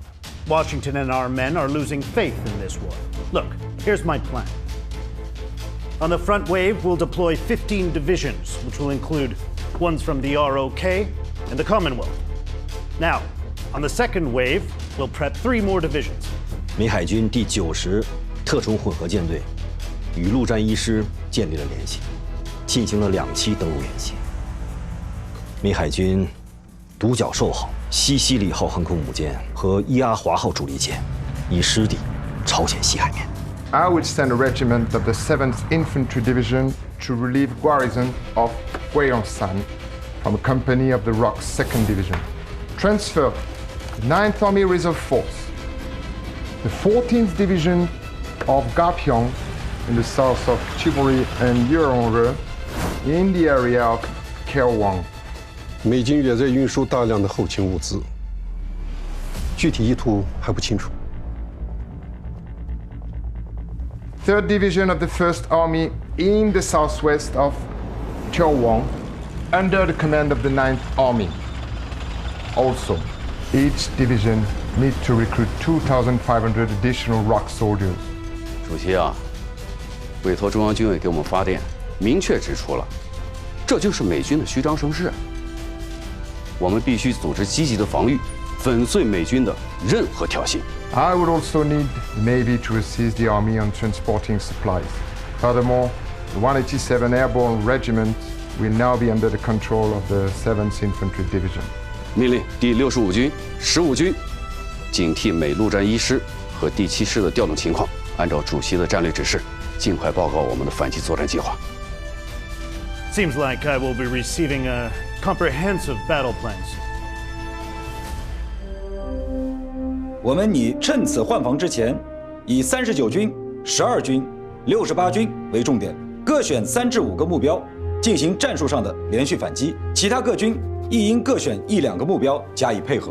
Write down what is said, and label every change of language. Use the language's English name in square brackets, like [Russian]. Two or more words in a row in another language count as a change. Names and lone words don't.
[English] Washington and our men are losing faith in this war. Look, here's my plan. On the front wave, we'll deploy 15 divisions, which will include ones from the ROK and the Commonwealth. Now, on the second wave, we'll prep 3 more divisions. [Chinese] 美海軍第90特種混合艦隊與陸戰一師建立了聯繫，進行了2期登陸演習。美海軍獨角獸號、西西里號航空母艦和伊阿華號主力艦已師抵朝鮮西海面。 [English] I will send a regiment of the 7th Infantry Division to relieve garrison of Gyeongsan from a company of the ROK's 2nd Division. Transfer the 9th Army Reserve Force, the 14th Division of Gapyeong in the south of Chiburi and Yeonreung in the area of Kaewang. [Chinese] 美軍也在運輸大量的後勤物資，具體意圖還不清楚。 [English] 3rd Division of the 1st Army in the southwest of Cheolwang, under the command of the 9th Army. Also, each division needs to recruit 2,500 additional ROK soldiers. [Chinese] 主席啊，委托中央军委给我们发电，明確指出了，這就是美軍的虛張聲勢。我們必須組織積極的防禦，粉碎美軍的任何挑釁。 [English] I would also need the Navy to assist the Army on transporting supplies. Furthermore, the 187 Airborne Regiment will now be under the control of the 7th Infantry Division. [Chinese] 命令第65軍、15軍警惕美陸戰一師和第7師的調動情況，按照主席的戰略指示，盡快報告我們的反擊作戰計劃。 [English] Seems like I will be receiving a comprehensive battle plan soon. [Chinese] 我們擬趁此換防之前，以39軍、12軍、68軍為重點，各選3至5個目標，進行戰術上的連續反擊。其他各軍亦應各選1、2個目標加以配合。